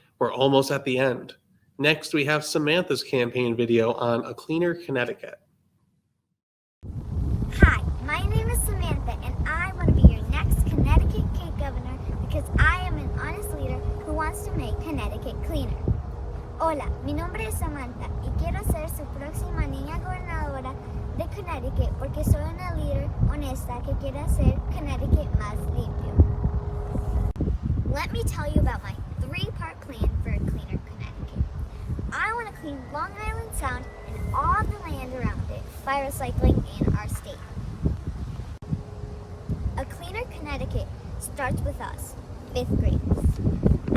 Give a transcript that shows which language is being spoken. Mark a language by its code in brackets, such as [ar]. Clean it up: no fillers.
[en] almost at the end. Next, we have Samantha's campaign video on A Cleaner Connecticut. Hi, my name is Samantha, and I want to be your next Connecticut Kid Governor because I am an honest leader who wants to make Connecticut cleaner. [es] Hola, mi nombre es Samantha y quiero ser su próxima niña gobernadora de Connecticut porque soy una líder honesta que quiere hacer Connecticut más limpio. [en] Let me tell you about my 3-part plan for a cleaner Connecticut. I want to clean Long Island Sound and all the land around it by recycling in our state. A cleaner Connecticut starts with us, 5th graders.